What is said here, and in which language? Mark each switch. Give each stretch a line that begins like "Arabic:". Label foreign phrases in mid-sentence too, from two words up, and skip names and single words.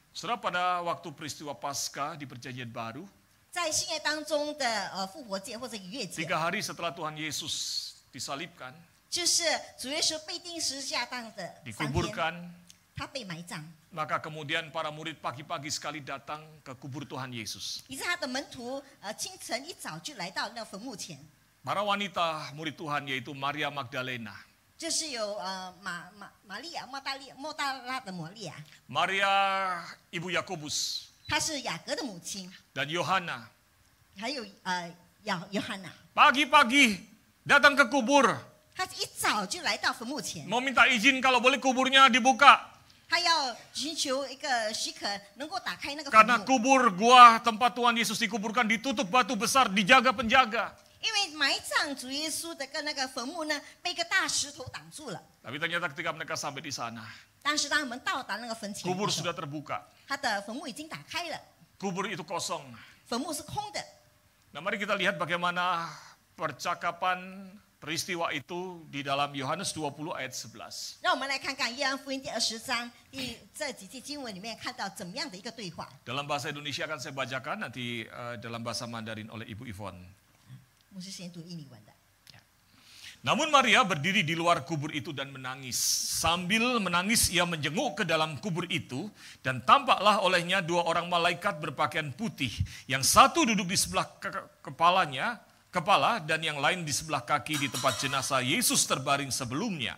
Indonesian: Saudara, pada waktu peristiwa Paskah di Perjanjian Baru,
Chinese: 在新约当中的复活节或者逾越节，
Indonesian: 3 hari setelah Tuhan Yesus disalibkan,
Chinese: 就是主耶稣被钉十字架上的3天，
Indonesian: dikuburkan,
Chinese: 他被埋葬。
Indonesian: maka kemudian para murid pagi-pagi sekali datang ke kubur Tuhan Yesus.
Chinese: 于是他的门徒清晨一早就来到那坟墓前，
Indonesian: Para wanita murid Tuhan yaitu Maria Magdalena,
Chinese: 就是有玛利亚莫大拉的玛利亚，
Indonesian: Maria ibu Yakobus,
Chinese: 她是雅各的母亲，
Indonesian: dan Yohana.
Chinese: 还有约翰娜，
Indonesian: Pagi-pagi datang ke kubur,
Chinese: 她一早就来到坟墓前，
Indonesian: mau minta izin kalau boleh kuburnya dibuka.
Chinese: 她要寻求一个许可，能够打开那个坟
Indonesian: Karena
Chinese: 墓，
Indonesian: kubur gua tempat Tuhan Yesus dikuburkan ditutup batu besar, dijaga penjaga.
Chinese: 因为埋葬主耶稣的那个坟墓呢，被一个大石头挡住了。
Indonesian: Tapi ternyata ketika mereka sampai di sana,
Chinese: 但是当我们到达那个坟前的
Indonesian: kubur
Chinese: 时候，
Indonesian: sudah terbuka.
Chinese: 他的坟墓已经打开了，
Indonesian: Kubur itu kosong.
Chinese: 坟墓是空的。
Indonesian: Nah, mari kita lihat bagaimana percakapan peristiwa itu di dalam Yohanes 20 ayat 11.
Chinese: 让我们来看看约翰福音第20章这几节经文里面看到怎么样的一个对话。
Indonesian: Dalam bahasa Indonesia akan saya bacakan, nanti dalam bahasa Mandarin oleh Ibu Yvonne.
Chinese: 牧师先读印尼文的。
Indonesian: Namun Maria berdiri di luar kubur itu dan menangis. Sambil menangis ia menjenguk ke dalam kubur itu dan tampaklah olehnya 2 orang malaikat berpakaian putih. Yang satu duduk di sebelah kepala dan yang lain di sebelah kaki di tempat jenazah Yesus terbaring sebelumnya.